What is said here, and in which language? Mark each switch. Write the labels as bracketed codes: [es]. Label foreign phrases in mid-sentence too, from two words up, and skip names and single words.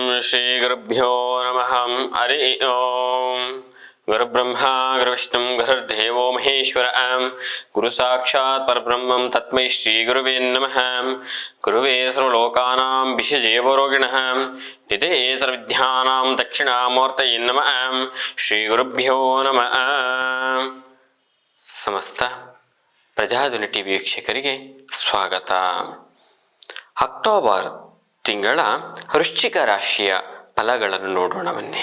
[sa] ಶ್ರೀ ಗುರುಭ್ಯೋ ನಮಃ. ಹರಿ ಓಂ. ಗುರುಬ್ರಹ್ಮ ಗುರುವಿಷ್ಣು ಗುರುರ್ದೇವೋ ಮಹೇಶ್ವರ. ಗುರು ಸಾಕ್ಷಾತ್ ಪರಬ್ರಹ್ಮಂ ತಸ್ಮೈ ಶ್ರೀ ಗುರುವೇ ನಮಃ. ಗುರುವೇ ಸರ್ವಲೋಕಾನಾಂ ಭಿಷಜೇ ಭವರೋಗಿಣಃ ನಿಧೇ ಸರ್ವವಿದ್ಯಾನಾಂ ದಕ್ಷಿಣಾಮೂರ್ತಯೇ ನಮಃ. ಶ್ರೀ ಗುರುಭ್ಯೋ ನಮಃ. [kn] ಸಮಸ್ತ ಪ್ರಜಾಧ್ವನಿ ಟಿವಿ ವೀಕ್ಷಕರಿಗೆ ಸ್ವಾಗತ. ಅಕ್ಟೋಬರ್ ತಿಂಗಳ ವೃಶ್ಚಿಕ ರಾಶಿಯ ಫಲಗಳನ್ನು ನೋಡೋಣ ಬನ್ನಿ.